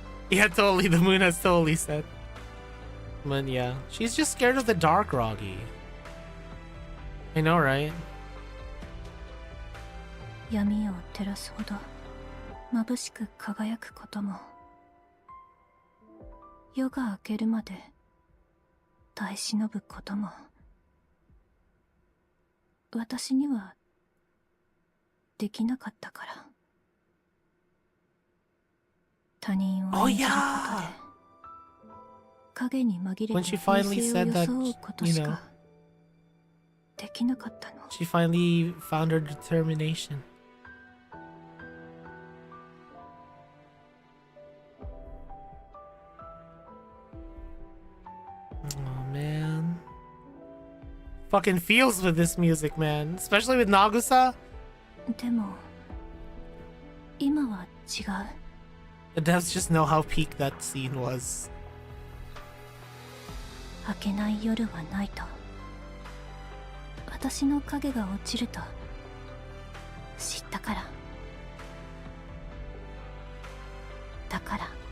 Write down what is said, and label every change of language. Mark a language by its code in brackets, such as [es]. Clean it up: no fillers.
[en] Yeah, totally. The moon has totally said. But yeah, she's just scared of the dark, Roggy. I know, right? [ja] 闇を照らすほど眩しく輝くことも夜が明けるまで耐え忍ぶことも私にはできなかったから他人を演じることで影に紛れて平静を装うことしかできなかったの。 [en] She finally found her determination. Oh man. Fucking feels with this music, man. Especially with Nagusa. [ja] でも今は違う。 [en] The devs just know how peak that scene was. [ja] 明けない夜はないと私の影が落ちると知ったからだから